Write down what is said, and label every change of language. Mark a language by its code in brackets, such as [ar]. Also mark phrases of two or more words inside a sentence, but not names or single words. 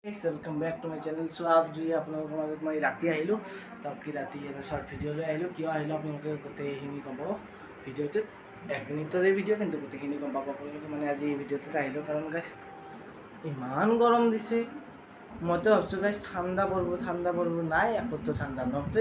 [en] welcome back to my channel. [as] सो [hi] आप जी [as] আপোনালোকৰ মাজত মই ৰাতি আহিলোঁ তাকে ৰাতি এটা শ্বৰ্ট ভিডিঅ' লৈ আহিলোঁ। কিয় আহিলোঁ আপোনালোকে গোটেইখিনি গম পাব ভিডিঅ'টোত। 1 মিনিটৰে ভিডিঅ' কিন্তু গোটেইখিনি গম পাব আপোনালোকে। মানে আজি এই ভিডিঅ'টোত আহিলোঁ কাৰণ গাইছ ইমান গৰম দিছে। মইতো ভাবছোঁ গাইছ ঠাণ্ডা পৰিব নাই, একোতো ঠাণ্ডা নপৰে।